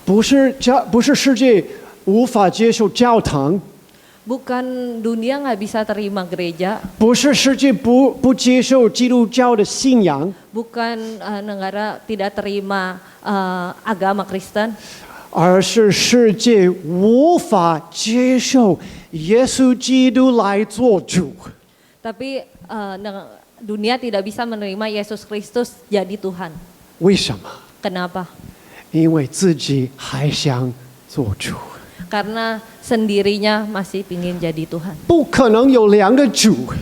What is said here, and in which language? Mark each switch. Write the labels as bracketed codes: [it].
[zh] 不是世界无法接受教堂， [id] Bukan dunia nggak bisa terima gereja, [zh] 不是世界不接受基督教的信仰， [id] bukan negara tidak terima agama Kristen, [zh] 而是世界无法接受耶稣基督来做主。 [id] tapi dunia tidak bisa menerima Yesus Kristus jadi Tuhan. [zh] 为什么？ [id] Kenapa? [zh] 因为自己还想做主， [id] Karena sendirinya masih pingin jadi Tuhan. [zh] 不可能有两个主，